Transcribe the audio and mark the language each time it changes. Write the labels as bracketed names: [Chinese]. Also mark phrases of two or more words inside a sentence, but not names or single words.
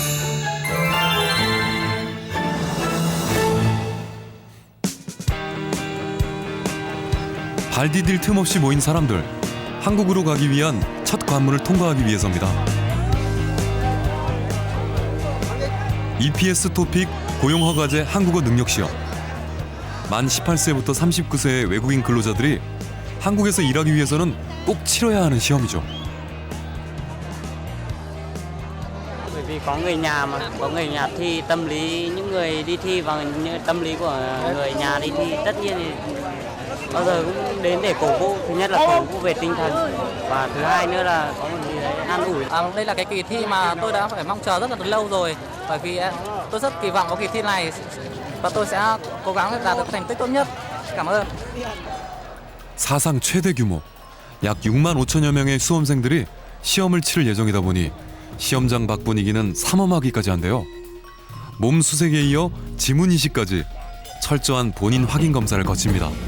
[Korean] 발 디딜 틈 없이 모인 사람들, 한국으로 가기 위한 첫 관문을 통과하기 위해서입니다. EPS 토픽 고용허가제 한국어 능력시험. 만 18세부터 39세의 외국인 근로자들이 한국에서 일하기 위해서는 꼭 치러야 하는 시험이죠. [Vietnamese] Bởi vì có người nhà mà, có người nhà thì tâm lý những người đi thi và những tâm lý của người nhà đi thi tất nhiên thì bao giờ cũng đến để cổ vũ. Thứ nhất là cổ vũ về tinh thần và thứ hai nữa là có một gì đấy an ủi. Đây là cái kỳ thi mà tôi đã phải mong chờ rất là lâu rồi, bởi vì tôi rất kỳ vọng vào kỳ thi này và tôi sẽ cố gắng đạt được thành tích tốt nhất. Cảm ơn. [Korean] 사상 최대 규모, 약 6만 5천여 명의 수험생들이 시험을 치를 예정이다 보니 시험장 밖 분위기는 삼엄하기까지 한데요. 몸 수색에 이어 지문 인식까지 철저한 본인 확인 검사를 거칩니다.